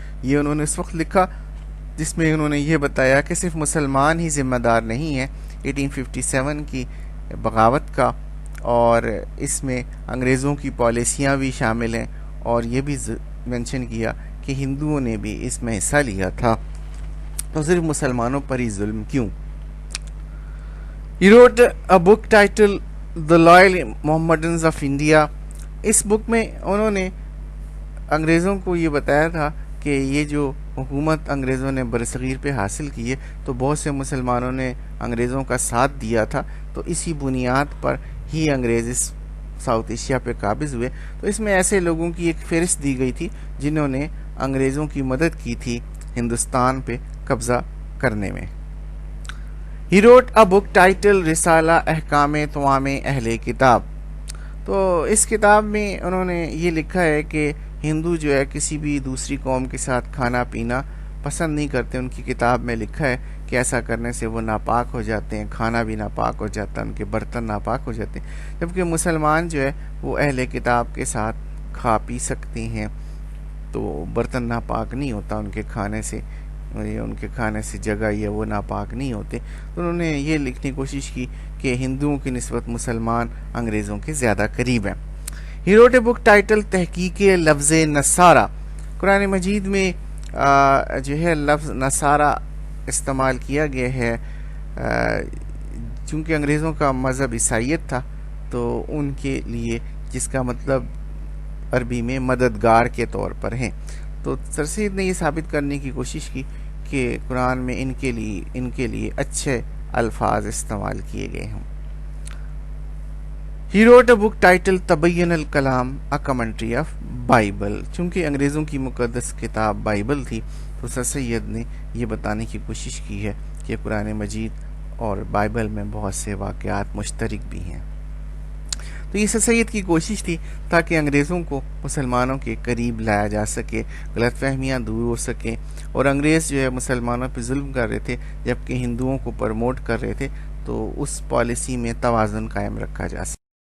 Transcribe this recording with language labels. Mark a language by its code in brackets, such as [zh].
[ur] یہ انہوں نے اس وقت لکھا جس میں انہوں نے یہ بتایا کہ صرف مسلمان ہی ذمہ دار نہیں ہیں 1857 کی بغاوت کا، اور اس میں انگریزوں کی پالیسیاں بھی شامل ہیں، اور یہ بھی مینشن کیا کہ ہندوؤں نے بھی اس میں حصہ لیا تھا، تو صرف مسلمانوں پر ہی ظلم کیوں. [en] He wrote a book titled The Loyal Mohammedans of India. [ur] اس بک میں انہوں نے انگریزوں کو یہ بتایا تھا کہ یہ جو حکومت انگریزوں نے برصغیر پہ حاصل کی ہے تو بہت سے مسلمانوں نے انگریزوں کا ساتھ دیا تھا، تو اسی بنیاد پر ہی انگریز اس ساؤتھ ایشیا پہ قابض ہوئے. تو اس میں ایسے لوگوں کی ایک فہرست دی گئی تھی جنہوں نے انگریزوں کی مدد کی تھی ہندوستان پہ قبضہ کرنے میں. [en] He wrote a book titled رسالہ احکام توام اہل کتاب. [ur] تو اس کتاب میں انہوں نے یہ لکھا ہے کہ ہندو جو ہے کسی بھی دوسری قوم کے ساتھ کھانا پینا پسند نہیں کرتے. ان کی کتاب میں لکھا ہے کہ ایسا کرنے سے وہ ناپاک ہو جاتے ہیں، کھانا بھی ناپاک ہو جاتا ہے، ان کے برتن ناپاک ہو جاتے ہیں، جبکہ مسلمان جو ہے وہ اہل کتاب کے ساتھ کھا پی سکتے ہیں، تو برتن ناپاک نہیں ہوتا ان کے کھانے سے، ان کے کھانے سے جگہ یا وہ ناپاک نہیں ہوتے. تو انہوں نے یہ لکھنے کی کوشش کی کہ ہندوؤں کی نسبت مسلمان انگریزوں کے زیادہ قریب ہیں. [en] He wrote a book titled تحقیق لفظ نصارہ. [ur] قرآن مجید میں جو ہے لفظ نصارہ استعمال کیا گیا ہے، چونکہ انگریزوں کا مذہب عیسائیت تھا تو ان کے لیے جس کا مطلب عربی میں مددگار کے طور پر ہیں. تو سر سید نے یہ ثابت کرنے کی کوشش کی کہ قرآن میں ان کے لیے اچھے الفاظ استعمال کیے گئے ہوں. [en] He wrote a book titled تبین الکلام a commentary of Bible. [ur] چونکہ انگریزوں کی مقدس کتاب بائبل تھی تو سر سید نے یہ بتانے کی کوشش کی ہے کہ قرآن مجید اور بائبل میں بہت سے واقعات مشترک بھی ہیں. تو یہ سر سید کی کوشش تھی تاکہ انگریزوں کو مسلمانوں کے قریب لایا جا سکے، غلط فہمیاں دور ہو سکیں، اور انگریز جو ہے مسلمانوں پہ ظلم کر رہے تھے جبکہ ہندوؤں کو پروموٹ کر رہے تھے، تو اس پالیسی میں توازن قائم رکھا جا سکے.